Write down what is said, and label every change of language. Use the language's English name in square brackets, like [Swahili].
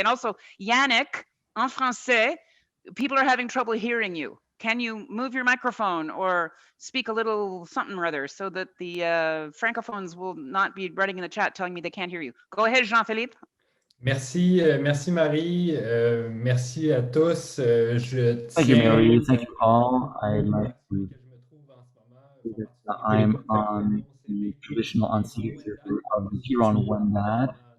[English] And also, Yannick, [French] en français, [English] people are having trouble hearing you. Can you move your microphone or speak a little something or other so that the francophones will not be writing in the chat telling me they can't hear you? Go ahead, Jean-Philippe. [French] Merci, merci Marie, merci à tous. [English] Thank you, Mary. Thank you all. I'd like to say that I'm on the traditional unceded territory of the Huron-Wendat.